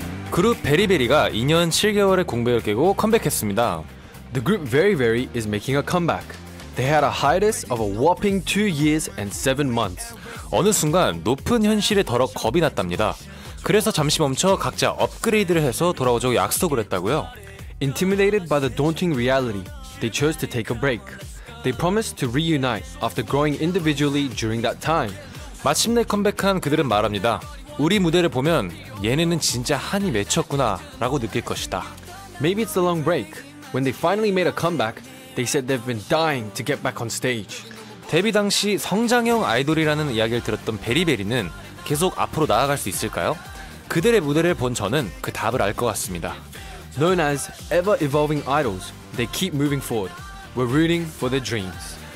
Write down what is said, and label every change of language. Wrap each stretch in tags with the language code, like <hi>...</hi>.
<ko>그룹 베리베리가 2년 7개월의 공백을 깨고 컴백했습니다.</ko> <en>The group Very Very is making a comeback. They had a hiatus of a whopping 2 years and 7 months.</en> <ko>어느 순간 높은 현실에 덜어 겁이 났답니다. 그래서 잠시 멈춰 각자 업그레이드를 해서 돌아오자고 약속을 했다고요.</ko> <en>Intimidated by the daunting reality, they chose to take a break. They promised to reunite after growing individually during that time.</en> <ko>마침내 컴백한 그들은 말합니다. 우리 무대를 보면 얘네는 진짜 한이 맺혔구나 라고 느낄 것이다.</ko> <en>Maybe it's the long break. When they finally made a comeback, they said they've been dying to get back on stage.</en> <ko>데뷔 당시 성장형 아이돌이라는 이야기를 들었던 베리베리는 계속 앞으로 나아갈 수 있을까요? 그들의 무대를 본 저는 그 답을 알 것 같습니다.</ko> <en>Known as ever-evolving idols, they keep moving forward. We're rooting for their dreams.</en>